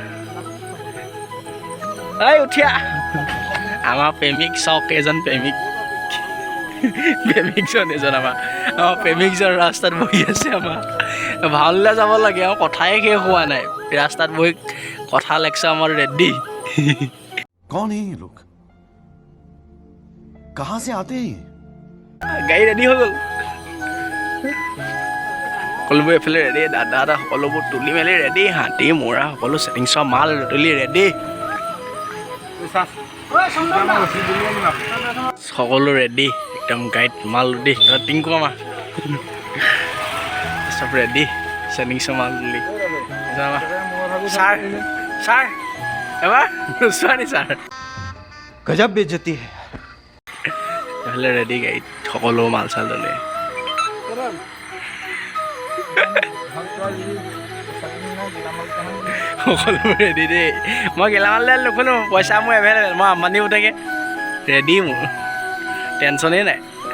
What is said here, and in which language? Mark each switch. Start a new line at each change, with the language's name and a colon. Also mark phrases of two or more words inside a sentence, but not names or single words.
Assamese: উঠিয়া আমাৰ প্ৰেমিক চাওক, এজন প্ৰেমিকজন এজন আমাৰ প্ৰেমিকজন ৰাস্তাত বহি আছে। আমাৰ ভাওনালৈ যাব লাগে আৰু কথাই শেষ হোৱা নাই। ৰাস্তাত বহি কথা লেকচাৰ আমাৰ ৰেডি।
Hindi: कौन है ये लोग? कहां से आते हैं?
Assamese: গাড়ী ৰেডি হৈ গ'ল। সকলোবোৰ এইফালে ৰেডি। দাদা সকলোবোৰ তুলি মেলি ৰেডি। হাতী মৰা সকলো ছেটিংছৰ মাল তুলি ৰেডি। সকলো ৰেডি, একদম গাড়ীত মাল ৰেডি। টিংকু আমাৰ চব ৰেডি, ছেটিংছৰ মাল তুলি। ছাৰ এবাৰ চোৱা নি ছাৰ?
Hindi: गजब बेइज्जती है।
Assamese: এইফালে ৰেডি, গাড়ীত সকলো মাল চাল তুলি। সকলোবোৰ ৰেডি দেই। মই গেলামাল দাল নুখোলো, পইচা মোৰ এভেইলেবল। মই আম্বানী উঠাকে ৰেডি, মোৰ টেনশ্যনেই নাই।